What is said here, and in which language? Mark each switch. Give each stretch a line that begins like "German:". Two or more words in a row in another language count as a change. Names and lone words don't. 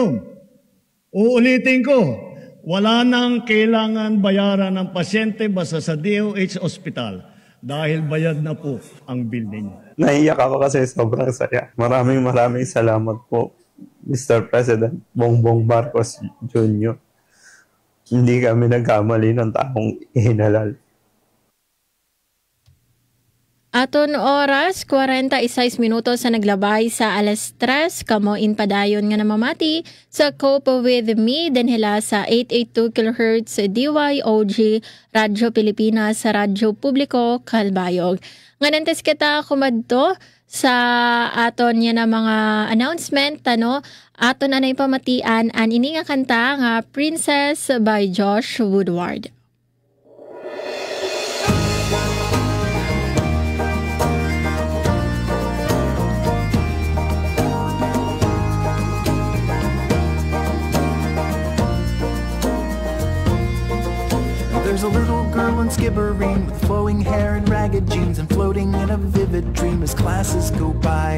Filipino: Uulitin ko, wala nang kailangan bayaran ng pasyente basta sa DOH Hospital dahil bayad na po ang bill ninyo. Naiyak ako kasi sobrang saya. Maraming salamat po, Mr. President Bongbong Marcos Jr. Hindi kami nagkamali ng taong ihinalal.
Waray: Aton oras, 46 minutos sa naglabay sa alas 3, kamo in padayon nga namamati sa Cope with Me, denhela sa 882 kHz DYOG, Radyo Pilipinas sa Radyo Publiko, Calbayog. Nganantes kita kumadto sa aton yan na mga announcement, aton anay pamatian an ini nga kanta nga Princess by Josh Woodward.
English: There's a little girl in Skibbereen with flowing hair and ragged jeans and floating in a vivid dream as classes go by.